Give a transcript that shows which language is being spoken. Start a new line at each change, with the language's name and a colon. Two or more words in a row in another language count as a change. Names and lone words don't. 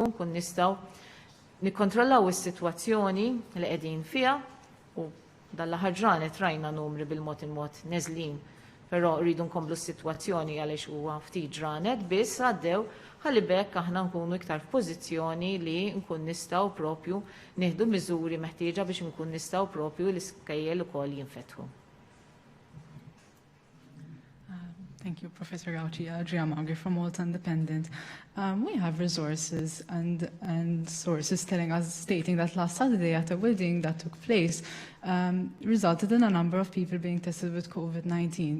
Maltese: nkun nistgħu nikkontrollaw is-sitwazzjoni li qegħdin fiha u dal-aħħar ġranet rajna numri bil-mod il-mod neżlin, però rridu nkomplu s-sitwazzjoni għaliex huwa ftit ġranet biss għaddew ħalli bekk aħna nkunu iktar f'pożizzjoni li nkun nistgħu propju nieħdu miżuri meħtieġa biex nkun nistgħu propju l-iskejjel ukoll jinfetħu.
English: Thank you, Professor Gauci. Adria Magri from Malta Independent. We have resources and sources stating that last Saturday at a wedding that took place resulted in a number of people being tested with COVID-19.